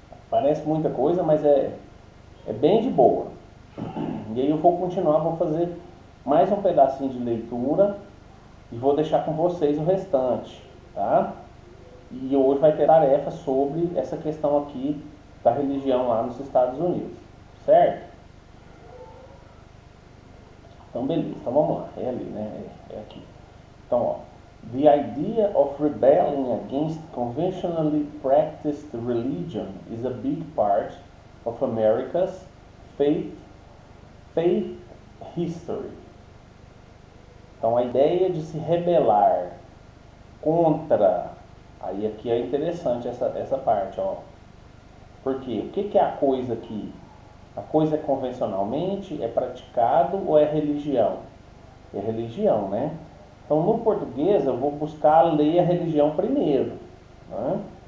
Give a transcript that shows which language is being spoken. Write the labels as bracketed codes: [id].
[pt] Parece muita coisa, mas é bem de boa. E aí eu vou continuar, vou fazer mais um pedacinho de leitura e vou deixar com vocês o restante, tá? E hoje vai ter tarefa sobre essa questão aqui da religião lá nos Estados Unidos, certo? Então beleza, então vamos lá, é ali, né? É aqui. Então, ó, [en] the idea of rebelling against conventionally practiced religion is a big part of America's faith, faith history. [pt] Então, a ideia de se rebelar contra, aí aqui é interessante essa parte, ó. Por quê? O que é a coisa aqui? A coisa é convencionalmente, é praticado ou é religião? É religião, né? Então, no português, eu vou buscar ler a religião primeiro, né?